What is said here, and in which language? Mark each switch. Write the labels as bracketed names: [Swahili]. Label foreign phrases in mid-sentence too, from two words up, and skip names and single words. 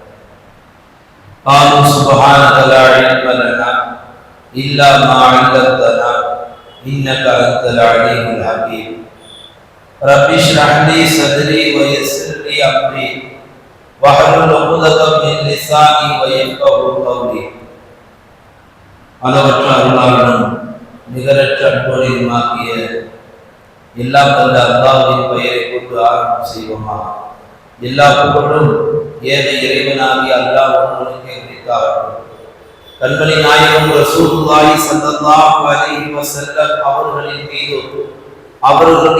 [Arabic] قالوا سبحانك لا علم لنا إلا ما علمتنا إنك أنت العليم الحكيم. رب اشرح لي صدري ويسر لي أمري واحلل عقدة من لساني ويفقهوا قولي. [Tamil] அளவற்ற அருளாளனும் நிகரற்ற அன்போடையுமாகிய எல்லாம் வல்ல அல்லாஹ்வின் பெயரை கொண்டு ஆரம்பம் செய்வோமா. எல்லா புகழும் ஏழை இறைவனாகிய அல்லாஹ் ஒருவனுக்கே உரித்தாகட்டும். கண்மணி நாயகம் [Arabic] رسول الله صلى الله عليه وسلم [Tamil] அவர்களின் மீதும் அவர்களுடைய